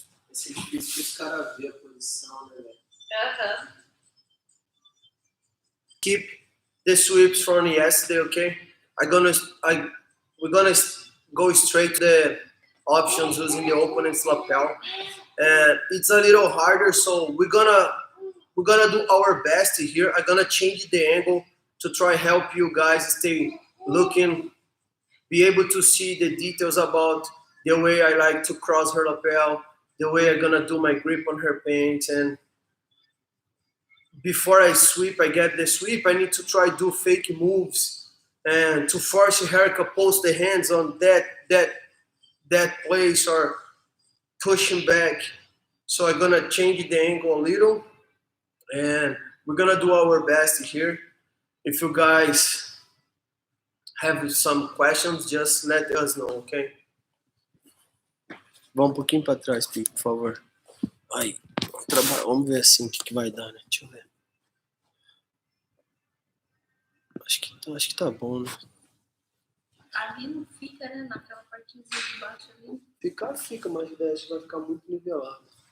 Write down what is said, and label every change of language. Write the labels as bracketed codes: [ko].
[pt] Esse é difícil que os caras vê a posição, né, velho? Aham. [en] Keep the sweeps from yesterday, okay? We're gonna go straight to the options using the opponent's lapel, and it's a little harder. So we're gonna do our best here. I'm gonna change the angle to try help you guys stay looking, be able to see the details about the way I like to cross her lapel, the way I'm gonna do my grip on her paint, and before I sweep, I get the sweep, I need to try do fake moves and to force her to post the hands on that place or pushing back. So I'm gonna change the angle a little, and we're gonna do our best here. If you guys have some questions, just let us know, okay? [pt] Vamos um pouquinho para trás, Pico, por favor. Aí, vamos ver assim o que vai dar, né? Deixa eu ver. Acho que tá bom, né? Ali não fica, né? Naquela partezinha de baixo ali. Fica, mas acho que vai ficar muito nivelado.